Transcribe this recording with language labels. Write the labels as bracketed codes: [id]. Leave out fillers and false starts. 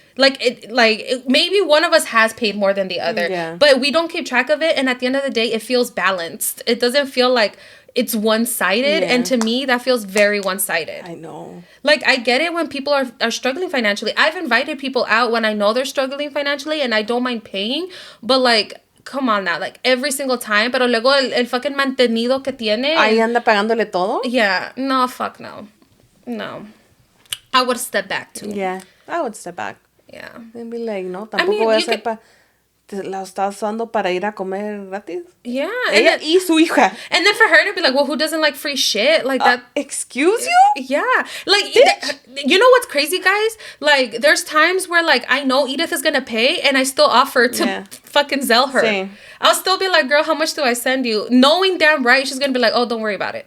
[en] Maybe one of us has paid more than the other, but we don't keep track of it, and at the end of the day it feels balanced. It doesn't feel like it's one-sided, and to me that feels very one-sided. I know. Like, I get it when people are struggling financially. I've invited people out when I know they're struggling financially and I don't mind paying, but like, come on now, like every single time. [es] Pero luego el [en] fucking [es] mantenido que tiene. Ahí anda pagándole todo. [en] Yeah, no, fuck no. No. I would step back too. Yeah, I would step back. Yeah. And be like, no, [es] tampoco voy a hacer la estás usando para ir a comer gratis. [en] Yeah. [es] Ella y su hija. [en] And then for her to be like, well, who doesn't like free shit? Like that. Excuse you? Yeah. Like, you know what's crazy, guys? Like, there's times where, like, I know Edith is going to pay and I still offer to fucking Zelle her. Same. I'll still be like, girl, how much do I send you? Knowing damn right she's going to be like, oh, don't worry about it.